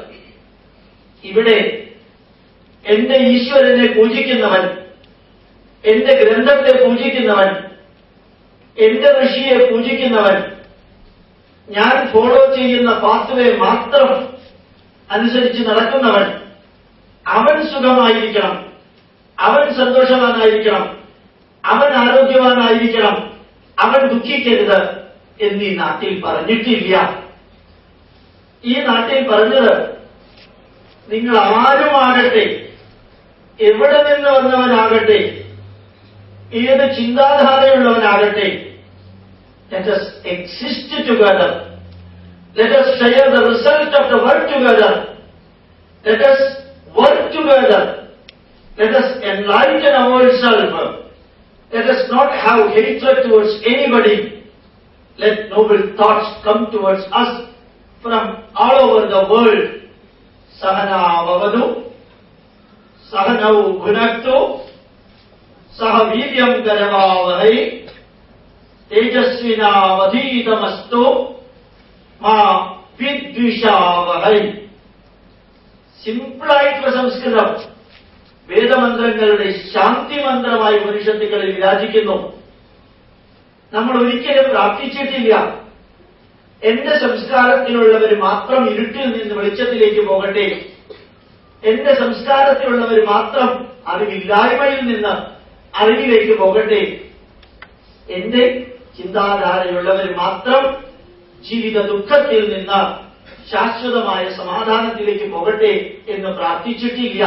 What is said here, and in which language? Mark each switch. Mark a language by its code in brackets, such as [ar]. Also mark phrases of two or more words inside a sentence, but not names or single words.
[ml] ഇവിടെ എന്റെ ഈശ്വരനെ പൂജിക്കുന്നവൻ, എന്റെ ഗ്രന്ഥത്തെ പൂജിക്കുന്നവൻ, എന്റെ ഋഷിയെ പൂജിക്കുന്നവൻ, ഞാൻ ഫോളോ ചെയ്യുന്ന പാത്വേ മാത്രം അനുസരിച്ച് നടക്കുന്നവൻ, അവൻ സുഖമായിരിക്കണം, അവൻ സന്തോഷവാനായിരിക്കണം, അവൻ ആരോഗ്യവാനായിരിക്കണം, അവൻ ദുഃഖിക്കരുത് എന്നീ നാട്ടിൽ പറഞ്ഞിട്ടില്ല. ഈ നാട്ടിൽ പറഞ്ഞത് നിങ്ങൾ ആരുമാകട്ടെ, എവിടെ നിന്ന് വന്നവനാകട്ടെ, ഏത് ചിന്താധാരയുള്ളവനാകട്ടെ, [en] let us exist together, let us share the result of the work together, let us work together, let us enlighten ourselves, let us not have hatred towards anybody, let noble thoughts come towards us from all over the world. [sa] सहना ववदु, सहनौ भुनक्तु, सहवीर्यं करवावहै, तेजस्विनावधितमस्तु, मा विद्विषावहै. [ml] സിമ്പിളായിട്ടുള്ള സംസ്കൃതം വേദമന്ത്രങ്ങളുടെ ശാന്തി മന്ത്രമായി ഉപനിഷത്തുക്കളിൽ വിരാജിക്കുന്നു. നമ്മൾ ഒരിക്കലും പ്രാർത്ഥിച്ചിട്ടില്ല എന്റെ സംസ്കാരത്തിലുള്ളവർ മാത്രം ഇരുട്ടിൽ നിന്ന് വെളിച്ചത്തിലേക്ക് പോകട്ടെ, എന്റെ സംസ്കാരത്തിലുള്ളവർ മാത്രം അറിവില്ലായ്മയിൽ നിന്ന് അറിവിലേക്ക് പോകട്ടെ, എന്റെ ചിന്താധാരയുള്ളവർ മാത്രം ജീവിത ദുഃഖത്തിൽ നിന്ന് ശാശ്വതമായ സമാധാനത്തിലേക്ക് പോകട്ടെ എന്ന് പ്രാർത്ഥിച്ചിട്ടില്ല.